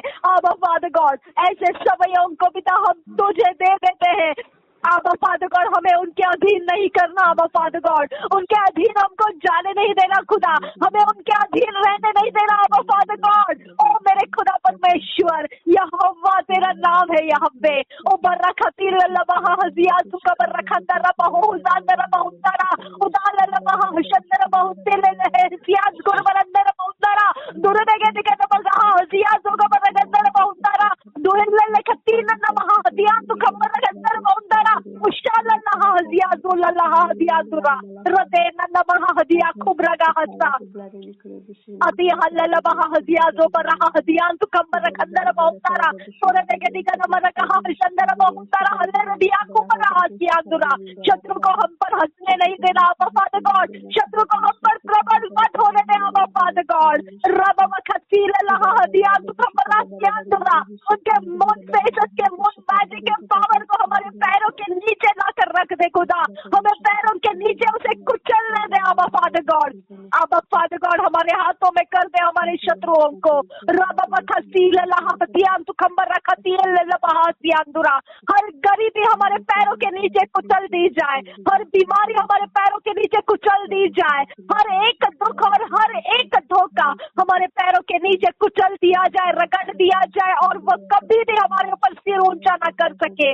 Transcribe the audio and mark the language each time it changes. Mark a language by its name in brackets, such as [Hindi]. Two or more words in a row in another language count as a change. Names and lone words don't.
[Hindi] अब [English] Father God [Hindi] ऐसे समयों को पिता हम तुझे दे देते हैं। अब [English] Father God [Hindi] हमें उनके अधीन नहीं करना। अब [English] Father God [Hindi] उनके अधीन हमको जाने नहीं देना खुदा, हमें उनके अधीन रहने नहीं देना। अब [English] Father God [Hindi] ओ मेरे खुदा परमेश्वर यहोवा तेरा नाम है यहोवे ओ बरकती लल्लाह हजिया सुका बरकंदर बहुजांदर बहुतारा उदाल लल्लाह हशंदर बहुतेले हजियाज गुर बरंदर बहुतारा दूर देगे दिखे तो बगा हजिया सुका बरकंदर बहुतारा दूर लल्ले खती नन्ना हजिया सुका बरकंदर बहुतारा उशालल्लाह हजिया जुल्लाह हजिया जुरा रदे नन्ना हजिया खुबरगा हस्ता अति हल्लाह हजिया जो बरहा हजिया सुका बरकंदर बहुतारा तोरे देगे दिखे तो मर कहा हशंदर बहुतारा हल्ले रदिया खुबरा हजिया जुरा। शत्रु को हम पर हंसने नहीं देना अब [English] Father God, [Hindi] शत्रु को हम पर प्रबल मत होने देना अब [English] Father God. रब मखसील लहा हदिया सुखमरा जुरा [Hindi] उनके मुंह से के मुंह मैजिक के पावर को हमारे पैरों के नीचे लाकर रख दे खुदा, हमें पैरों के नीचे उसे कुचलने दे अब [English] Father God. [Hindi] अब [English] Father God [Hindi] हमारे हाथों में कर दे हमारे शत्रुओं को। रब मखसील लहा हदिया सुखमरा खतील लबहासिया दुरा हर गरीबी हमारे पैरों के नीचे कुचल दी जाए, हर बीमारी हमारे पैरों के नीचे कुचल दी जाए, हर एक दुख और हर एक धोखा हमारे पैरों के नीचे कुचल दिया जाए, रगड़ दिया जाए और वो कभी भी हमारे ऊपर सिर ऊंचा ना कर सके।